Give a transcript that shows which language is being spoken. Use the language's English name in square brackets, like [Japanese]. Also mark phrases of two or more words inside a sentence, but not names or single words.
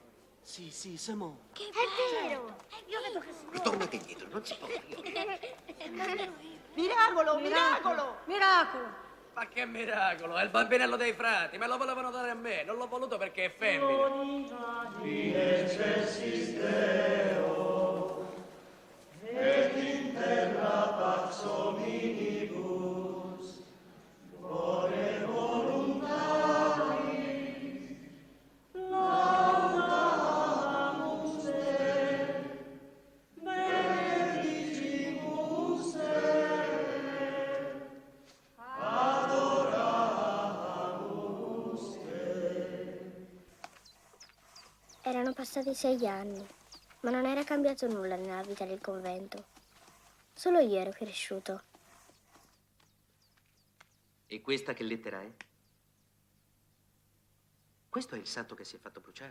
[Italian] Sì, si muove. Che è vero! Io vedo che si muove. Tornate indietro, non si può. Miracolo, miracolo! Miracolo! Ma che miracolo, è il bambinello dei frati, me lo volevano dare a me, non l'ho voluto perché è femmina. [Latin] Et in terra pax hominibus, ore voluntaris, laudamus te, benedicimus te, adoramus te. [Italian] Erano passati 6 anni, ma non era cambiato nulla nella vita del convento. Solo io ero cresciuto. E questa che lettera è? Questo è il santo che si è fatto bruciare.